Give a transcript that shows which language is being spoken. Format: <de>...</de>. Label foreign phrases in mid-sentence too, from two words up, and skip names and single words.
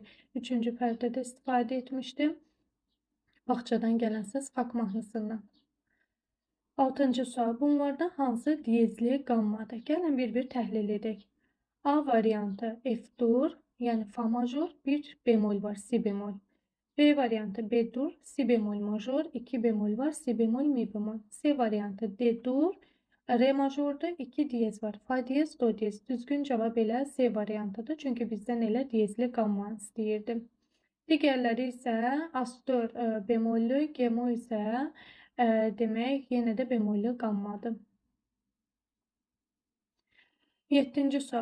<az>3-cü pərdədə istifadə etmişdim. Bağçadan gələn səs xalq mahnısından. 6-cı sual. Bunlardan hansı diyezli qammadır? Gəlin bir-bir təhlil edək. A variantı F-dur, yəni fa major, 1 bemol var, si bemol. B variantı B-dur, si bemol major, 2 bemol var, si bemol, mi bemol. C variantı D-dur, re majorda 2 diyez var, fa diyez, do diyez. Düzgün cavab elə C variantıdır, çünki bizdən elə diyezli qamma istəyirdim. Digərləri isə as-dur bemollü, gemo isə demək yenə də bemollü qammadır. 7-ci sual.</az>